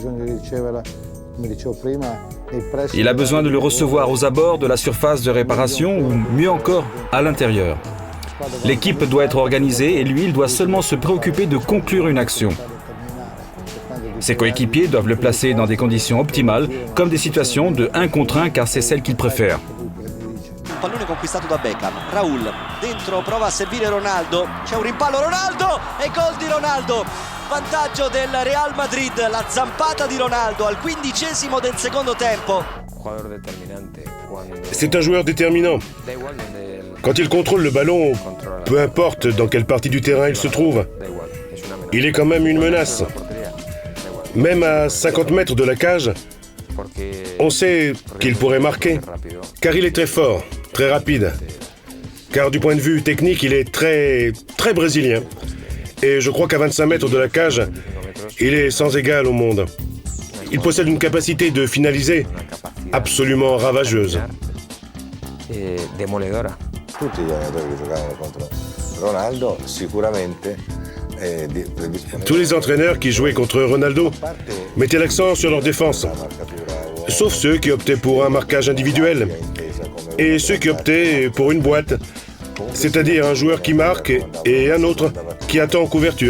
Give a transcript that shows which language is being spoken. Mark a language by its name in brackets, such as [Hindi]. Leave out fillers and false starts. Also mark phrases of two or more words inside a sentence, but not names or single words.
[French] Il a besoin de le recevoir aux abords de la surface de réparation ou mieux encore à l'intérieur. L'équipe doit être organisée et lui, il doit seulement se préoccuper de conclure une action. Ses coéquipiers doivent le placer dans des conditions optimales, comme des situations de 1 contre 1, car c'est celle qu'il préfère. [Italian] Pallone conquistato da Beckham, Raul, dentro prova a servire Ronaldo, c'è un rimpallo Ronaldo e gol di Ronaldo, vantaggio del Real Madrid, la zampata di Ronaldo al 15° del secondo tempo. [French] C'est un joueur déterminant. Quand il contrôle le ballon, peu importe dans quelle partie du terrain il se trouve, il est quand même une menace. Même à 50 mètres de la cage, on sait qu'il pourrait marquer, car il est très fort, très rapide. Car du point de vue technique, il est très brésilien. Et je crois qu'à 25 mètres de la cage, il est sans égal au monde. Il possède une capacité de finaliser absolument ravageuse. [Italian] Tutti gli allenatori che giocavano contro Ronaldo sicuramente. [French] Tous les entraîneurs qui jouaient contre Ronaldo mettaient l'accent sur leur défense, sauf ceux qui optaient pour un marquage individuel et ceux qui optaient pour une boîte, c'est-à-dire un joueur qui marque et un autre qui attend en couverture.